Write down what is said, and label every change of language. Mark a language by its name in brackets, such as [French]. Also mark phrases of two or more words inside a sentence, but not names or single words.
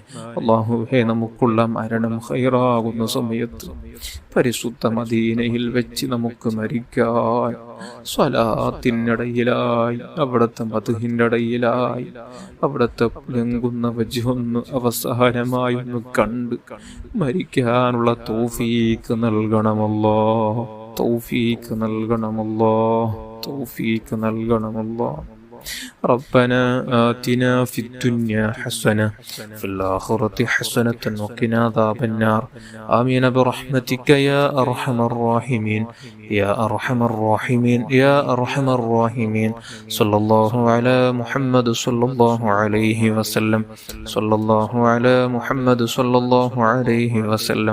[Malayalam] അല്ലാഹുവേ, നമുക്കുള്ള മരണം ഖൈറാകുന്ന സമയത്ത് പരിശുദ്ധ മദീനയിൽ വെച്ച് നമുക്ക് മരിക്കാൻ സ്വലാത്തിനിടയിലായി, അവിടുത്തെ മദ്ഹിന്റെ ഇടയിലായി, അവിടുത്തെ ലംഘുന്ന വജ്ഹൊന്ന് അവസാനമായി ഒന്ന് കണ്ട് മരിക്കാനുള്ള തൗഫീഖ് നൽകണമല്ലോ, തൗഫീഖ് നൽകണമല്ലോ, തൗഫീഖ് നൽകണമല്ലോ. [Arabic] ربنا آتنا في الدنيا حسنة في الآخرة حسنة وقنا عذاب النار. آمين برحمتك يا أرحم الراحمين، يا أرحم الراحمين، يا أرحم الراحمين. صلى الله على محمد صلى الله عليه وسلم، صلى الله على محمد صلى الله عليه وسلم.